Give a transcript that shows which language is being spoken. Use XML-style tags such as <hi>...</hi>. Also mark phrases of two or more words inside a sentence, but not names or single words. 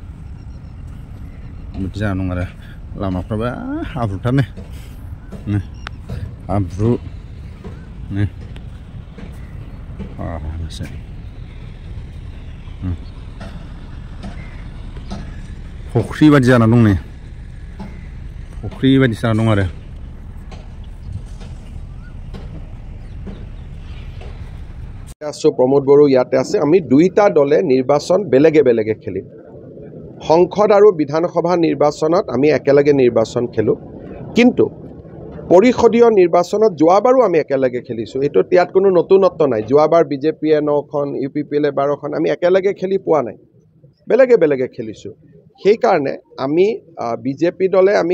<brx>बिदि जाना दं आरो लामाफ्राबो हाब्रुथारनो हाब्रु फाग्लासो फुख्रि बायदि जाना दं नै फुख्रि बायदि जाना दं आरो</brx> <as>प्रमोद बड़ो ইয়াতে আছে আমি দুইটা দলে নিৰ্বাচন বেলেগে বেলেগে খেলিম সংসদ আৰু বিধানসভা নিৰ্বাচনত আমি একেলগে নিৰ্বাচন খেলো কিন্তু পৰিষদীয় নিৰ্বাচনত যোৱাবাৰো আমি একেলগে খেলিছো এটো ইয়াত কোনো নতুনত্ব নাই যোৱাবাৰ বিজেপিয়ে 9খন ইউপিপিএলে 12খন আমি একেলগে খেলি পোৱা নাই বেলেগে বেলেগে খেলিছো সেই কাৰণে আমি বিজেপি দলে আমি</as>